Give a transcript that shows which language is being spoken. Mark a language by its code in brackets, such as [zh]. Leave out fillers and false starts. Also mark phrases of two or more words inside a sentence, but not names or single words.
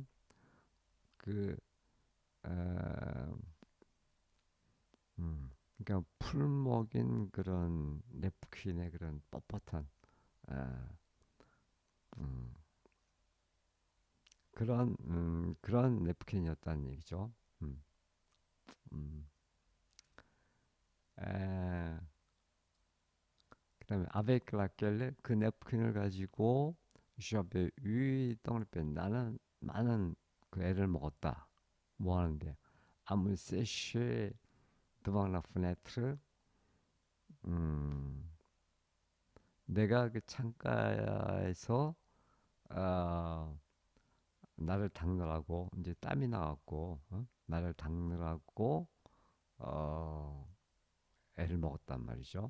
[ko] 그 에, 그러니까 풀먹인 그런 냅킨의 그런 뻣뻣한 아, 음, 그런 냅킨이었다는 얘기죠. 음, 음. 에, 그다음에 [fr] avec laquelle [ko] 그 냅킨을 가지고 [fr] j'avais eu dans le pen [ko] 나는 많은 그 애를 먹었다. 뭐 하는데 [fr] à me sécher devant la fenêtre [ko] 음, 내가 그 창가에서 아, 나를 닦느라고 이제 땀이 나갖고 나를 닦느라고 어, 애를 먹었단 말이죠.